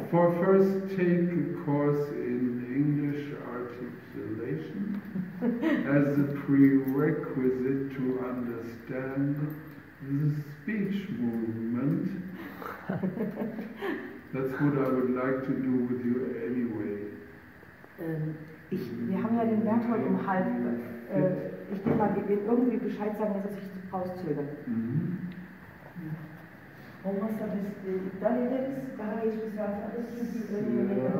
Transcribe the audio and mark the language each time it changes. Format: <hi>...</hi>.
<en>For first, take a course in English articulation as a prerequisite to understand the speech movement. That's what I would like to do with you anyway.</en> <de>Wir haben ja den Berthold um halb. Ich denke mal, wir werden irgendwie Bescheid sagen, dass er sich rauszögert.</de> <tr>Olmazsa biz iptal ederiz. Daha geç bir saat alırız çünkü önemli.</tr>